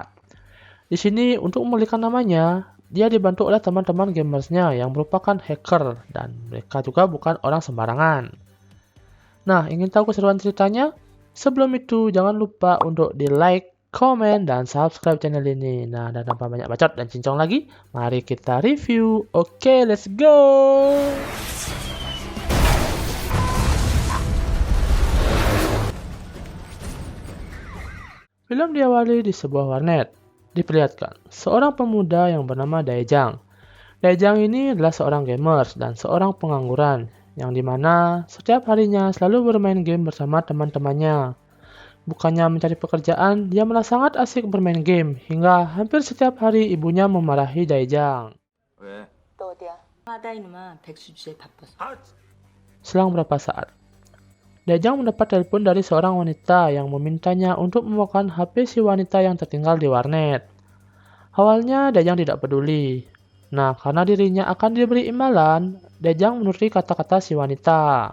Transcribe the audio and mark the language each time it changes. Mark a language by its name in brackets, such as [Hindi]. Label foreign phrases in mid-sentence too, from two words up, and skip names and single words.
[Indonesian] Di sini, untuk memulihkan namanya, dia dibantu oleh teman-teman gamersnya yang merupakan hacker dan mereka juga bukan orang sembarangan. Nah, ingin tahu keseruan ceritanya? Sebelum itu, jangan lupa untuk di-like, komen, dan subscribe channel ini. Nah, dan tanpa banyak bacot dan cincong lagi, mari kita review. Oke, [English] let's go! [Indonesian] Film diawali di sebuah warnet. Diperlihatkan seorang pemuda yang bernama Daejang. Daejang ini adalah seorang gamers dan seorang pengangguran, yang dimana setiap harinya selalu bermain game bersama teman-temannya. Bukannya mencari pekerjaan, dia malah sangat asik bermain game, hingga hampir setiap hari ibunya memarahi Daejang. [Korean] 왜? 너 어디야? 하다 이놈아 백수 주제에 바빠서. [Indonesian] Selang beberapa saat, Daejang mendapat telepon dari seorang wanita yang memintanya untuk membawakan HP si wanita yang tertinggal di warnet. Awalnya Daejang tidak peduli. Nah, karena dirinya akan diberi imbalan, Daejang menuruti kata-kata si wanita.